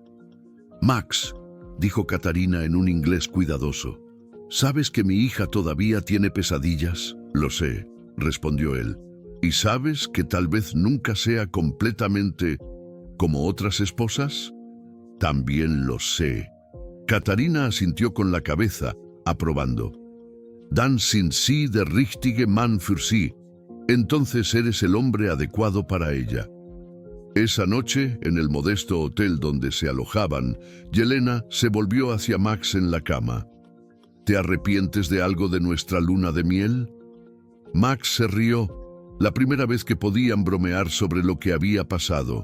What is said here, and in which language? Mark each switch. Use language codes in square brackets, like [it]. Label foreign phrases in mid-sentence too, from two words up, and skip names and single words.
[es] Max, dijo Katarina en un inglés cuidadoso, ¿sabes que mi hija todavía tiene pesadillas? Lo sé, respondió él. ¿Y sabes que tal vez nunca sea completamente como otras esposas? También lo sé. Katarina asintió con la cabeza, aprobando. [de] Dann sind Sie der richtige Mann für sie. [es] Entonces eres el hombre adecuado para ella. Esa noche, en el modesto hotel donde se alojaban, Yelena se volvió hacia Max en la cama. ¿Te arrepientes de algo de nuestra luna de miel? Max se rió, la primera vez que podían bromear sobre lo que había pasado.